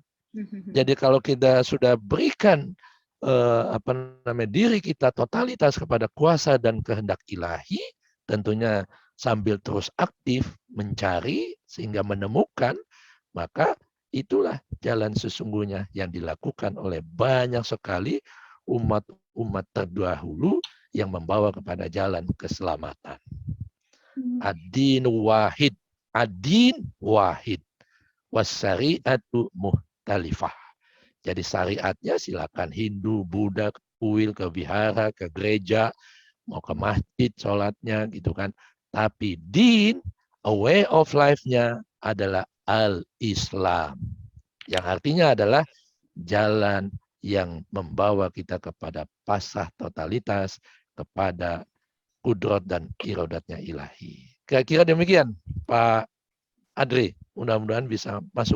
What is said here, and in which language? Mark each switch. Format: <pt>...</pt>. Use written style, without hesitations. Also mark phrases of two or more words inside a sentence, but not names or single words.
<id>Jadi kalau kita sudah berikan diri kita totalitas kepada kuasa dan kehendak ilahi, tentunya sambil terus aktif mencari sehingga menemukan, maka itulah jalan sesungguhnya yang dilakukan oleh banyak sekali umat-umat terdahulu yang membawa kepada jalan keselamatan.</id> <ar>الدين واحد، الدين واحد، والشريعة مختلفة.</ar> <id>Jadi syariatnya silakan Hindu, Buddha, kuil, ke vihara, ke gereja, mau ke masjid, sholatnya gitu kan. Tapi din,</id> <en>a way of life-nya</en> <id>adalah al-Islam. Yang artinya adalah jalan yang membawa kita kepada pasrah totalitas, kepada kudrat dan iradatnya ilahi. Kira-kira demikian, Pak Adri. Mudah-mudahan bisa masuk.</id>